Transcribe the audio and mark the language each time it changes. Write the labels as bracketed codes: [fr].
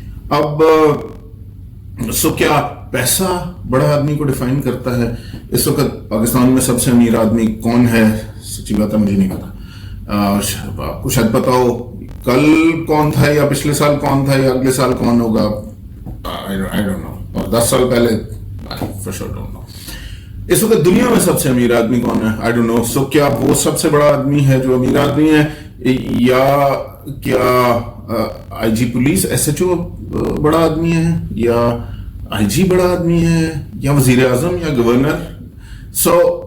[ur] اب سو کیا پیسہ بڑا آدمی کو ڈیفائن کرتا ہے؟ اس وقت پاکستان میں سب سے امیر آدمی کون ہے؟ سچی بات ہے مجھے نہیں پتا. آپ کو شاید پتا ہو, کل کون تھا یا پچھلے سال کون تھا یا اگلے سال کون ہوگا [en] I don't know. [ur] اور 10 سال پہلے [en] for sure don't know. [ur] اس وقت دنیا میں سب سے امیر آدمی کون ہے؟ [en] I don't know. So [ur] کیا وہ سب سے بڑا آدمی ہے جو امیر آدمی ہے، یا کیا آئی جی police S H O بڑا آدمی ہے، یا آئی جی بڑا آدمی ہے، یا وزیر اعظم یا گورنر؟ سو